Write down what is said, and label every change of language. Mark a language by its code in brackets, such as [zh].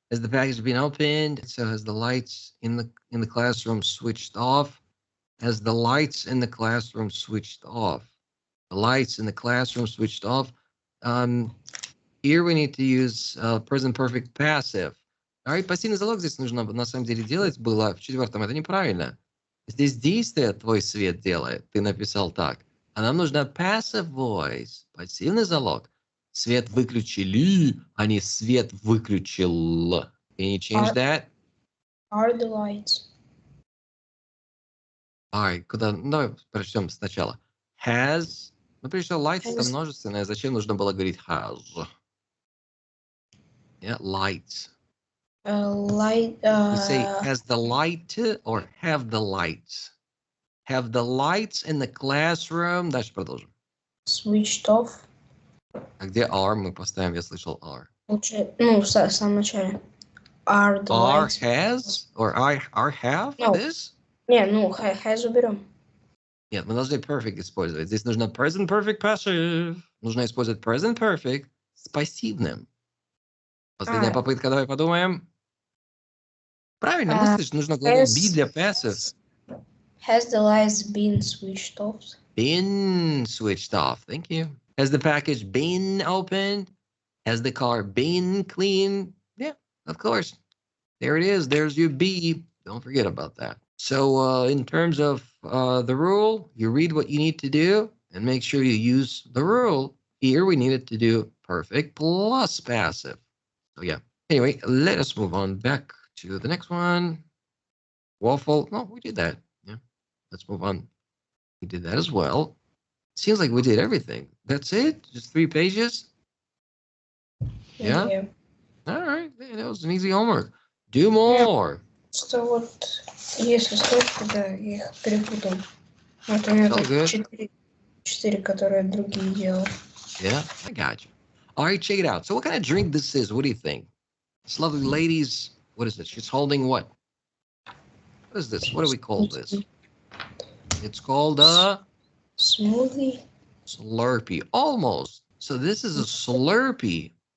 [en] Has the package been opened? So has the lights in the classroom switched off? Has the lights in the classroom switched off? The lights in the classroom switched off. Here we need to use present perfect passive. All right, [ru] пассивный залог здесь нужно на самом деле делать было в 4-м. Это неправильно. Здесь действие твой свет делает. Ты написал так. А нам нужно passive voice. Пассивный залог. Свет выключили, а не свет выключил. [en] Can you change that? Are the lights? All right, [ru] куда? Давай прочтем сначала. Has. Ну, прежде всего, lights это множественное. Зачем нужно было говорить has? [en] Yeah, lights. Light. We say has the light or have the lights. Have the lights in the classroom. [ru] Дальше продолжим. [en] Switched off. [ru] А где are? Мы поставим, я слышал are. Лучше, ну, в самом начале. Are the [en] Are lights. has or are have No. this? [ru] Не, ну, has уберем. Нет, мы должны perfect использовать. Здесь нужно present perfect passive. Нужно использовать present perfect с пассивным. Последняя попытка, давай подумаем. Правильно мыслишь, нужно глагол be для passive. [en] Has the lights been switched off? Been switched off. Thank you. Has the package been opened? Has the car been cleaned? Yeah, of course. There it is. There's your be. Don't forget about that. So in terms of the rule, you read what you need to do and make sure you use the rule. Here we needed to do perfect plus passive. So yeah. Anyway, let us move on back to the next one. Waffle. No, we did that. Yeah. Let's move on. We did that as well. Seems like we did everything. That's it? Just 3 pages? Yeah? All right. That was an easy homework. Do more. [ru] Что вот, если что, да, я их перепутал. Вот у меня тут 4, которые другие делал. [en] Yeah, I got you. All right, check it out. So what kind of drink this is? What do you think? This lovely lady's, what is it? She's holding what? What is this? What do we call this? It's called a smoothie. Slurpee. Almost. So this is a Slurpee.